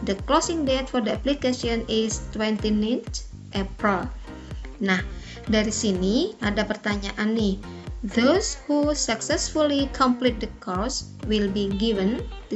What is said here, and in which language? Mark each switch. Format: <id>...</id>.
<en>The closing date for the application is 29th April.</en> <id>Nah, dari sini ada pertanyaan nih.</id> <en>Those who successfully complete the course will be given ...</en>